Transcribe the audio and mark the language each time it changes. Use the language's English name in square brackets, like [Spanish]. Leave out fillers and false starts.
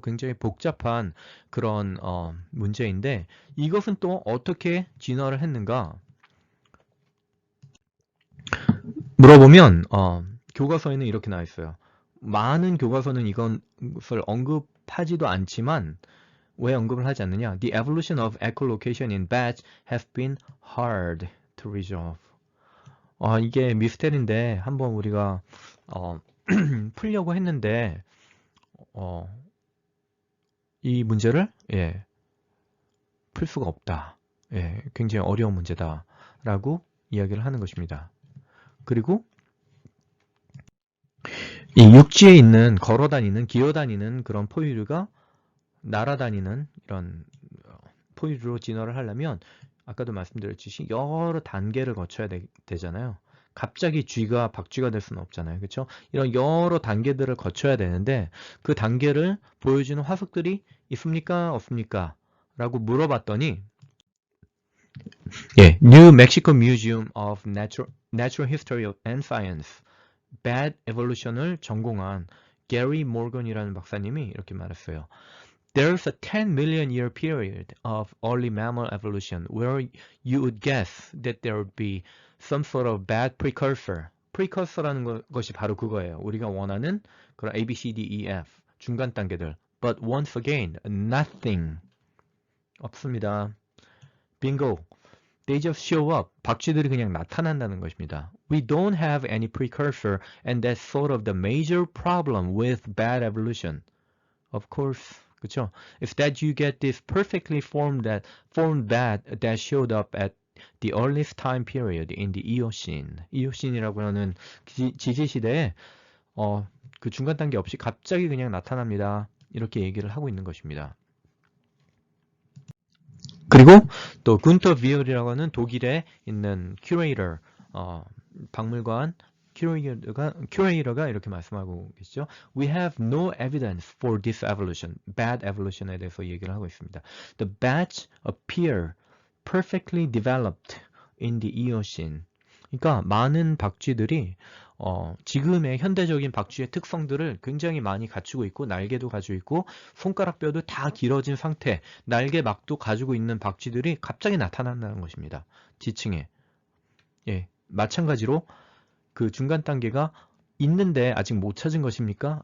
[Korean] 굉장히 복잡한 그런 문제인데 이것은 또 어떻게 진화를 했는가 물어보면 교과서에는 이렇게 나와 있어요. 많은 교과서는 이것을 언급하지도 않지만 왜 언급을 하지 않느냐? [English] The evolution of echolocation in bats has been hard to resolve. [Korean] 이게 미스테리인데 한번 우리가 풀려고 했는데 어, 이 문제를 풀 수가 없다. 굉장히 어려운 문제다라고 이야기를 하는 것입니다. 그리고 이 육지에 있는 걸어다니는 기어다니는 그런 포유류가 날아다니는 이런 포유류로 진화를 하려면 아까도 말씀드렸듯이 여러 단계를 거쳐야 되잖아요. 갑자기 쥐가 박쥐가 될 수는 없잖아요. 그렇죠? 이런 여러 단계들을 거쳐야 되는데 그 단계를 보여주는 화석들이 있습니까? 없습니까? 라고 물어봤더니 New Mexico Museum of Natural History and Science Bad Evolution을 전공한 게리 모건이라는 박사님이 이렇게 말했어요. [English] There's a 10 million year period of early mammal evolution where you would guess that there would be some sort of bad precursor. [Korean] precursor라는 것이 바로 그거예요. 우리가 원하는 그런 A, B, C, D, E, F 중간 단계들. [English] But once again, nothing. [Korean] 없습니다. [English] Bingo. They just show up. [Korean] 박쥐들이 그냥 나타난다는 것입니다. [English] We don't have any precursor and that's sort of the major problem with bad evolution. Of course. [Korean] 그쵸? [English] It's that you get this perfectly formed bat that showed up at the earliest time period in the Eocene. [Korean] Eocene이라고 하는 지지시대에 그 중간 단계 없이 갑자기 그냥 나타납니다. 이렇게 얘기를 하고 있는 것입니다. 그리고 또 군터 비얼이라고 하는 독일에 있는 큐레이터, 박물관 큐레이터가 이렇게 말씀하고 계시죠. [English] We have no evidence for this evolution, bad evolution에 [Korean] 대해서 얘기를 하고 있습니다. [English] The bats appear perfectly developed in the Eocene. [Korean] 그러니까 많은 박쥐들이 지금의 현대적인 박쥐의 특성들을 굉장히 많이 갖추고 있고 날개도 가지고 있고 손가락뼈도 다 길어진 상태, 날개막도 가지고 있는 박쥐들이 갑자기 나타난다는 것입니다. 지층에. 마찬가지로 그 중간 단계가 있는데 아직 못 찾은 것입니까?